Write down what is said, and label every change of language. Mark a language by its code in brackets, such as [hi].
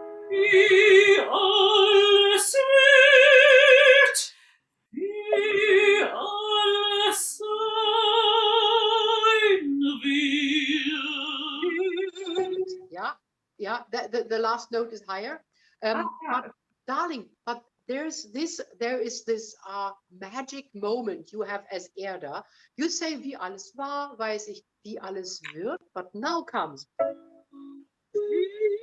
[de] Wie alles wird, wie alles sein wird. [en] Yeah, the last note is higher. But darling, but there is this magic moment you have as Erda. You say [de] wie alles war, weiß ich, wie alles wird, [en] but now comes wie